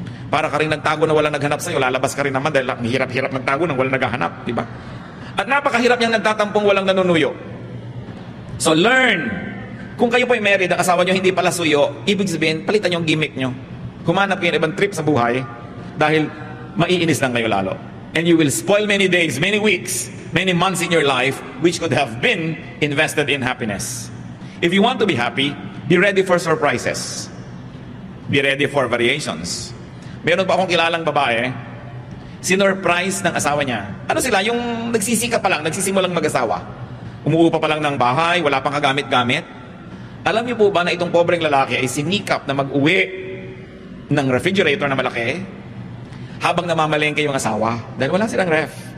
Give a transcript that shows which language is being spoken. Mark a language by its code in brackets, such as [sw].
[tl] Para ka rin nagtago na walang naghanap sa'yo, lalabas ka rin naman dahil ang hirap-hirap nagtago nang walang naghahanap. Diba? At napakahirap niyang nagtatampong walang nanunuyo. [en] So learn. [tl] Kung kayo po'y married, ang asawa niyo hindi pala suyo, ibig sabihin, palitan yung gimmick niyo. Humanap kayo ng ibang trip sa buhay dahil maiinis lang kayo lalo. [en] And you will spoil many days, many weeks, many months in your life which could have been invested in happiness. If you want to be happy, be ready for surprises. Be ready for variations. [tl] Meron pa akong kilalang babae, sinurprise ng asawa niya. Ano sila? Yung nagsisika pa lang, nagsisimulang mag-asawa. Umuupa pa lang ng bahay, wala pang kagamit-gamit. Alam niyo po ba na itong pobreng lalaki ay sinikap na mag-uwi ng refrigerator na malaki habang namamalengke yung asawa dahil wala silang ref.